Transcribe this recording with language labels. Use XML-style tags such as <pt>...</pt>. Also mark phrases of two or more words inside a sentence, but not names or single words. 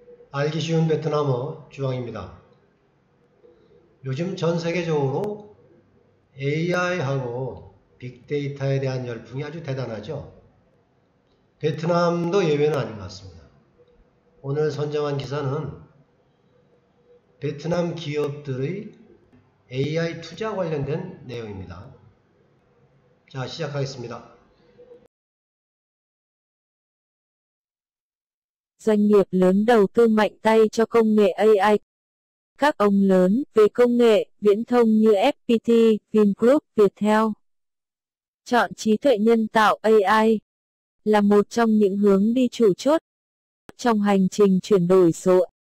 <ko>알기 쉬운 베트남어 주황입니다. 요즘 전 세계적으로 AI하고 빅데이터에 대한 열풍이 아주 대단하죠. 베트남도 예외는 아닌 것 같습니다. 오늘 선정한 기사는 베트남 기업들의 AI 투자 관련된 내용입니다. 자, 시작하겠습니다.</ko> <vi>Doanh nghiệp lớn đầu tư mạnh tay cho công nghệ AI. Các ông lớn về công nghệ, viễn thông như FPT, Vingroup, Viettel chọn trí tuệ nhân tạo AI là một trong những hướng đi chủ chốt trong hành trình chuyển đổi số.</vi>